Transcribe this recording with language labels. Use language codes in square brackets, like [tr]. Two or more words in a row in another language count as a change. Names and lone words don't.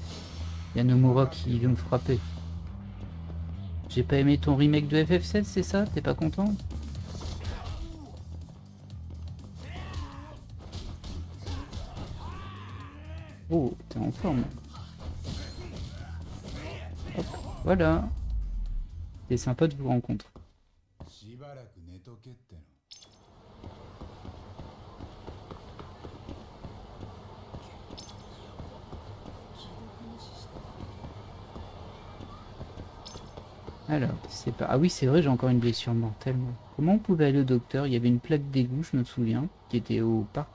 [fr] Il y a Nomura qui veut me frapper. J'ai pas aimé ton remake de FF7, c'est ça? T'es pas content? Oh, t'es en forme. Hop, voilà. C'est sympa de vous rencontrer. [ja] しばらく寝とけっての。 [fr] Alors, c'est pas... Ah oui, c'est vrai, j'ai encore une blessure mortelle, moi. Comment on pouvait aller au docteur? Il y avait une plaque d'égout, je me souviens, qui était au parc.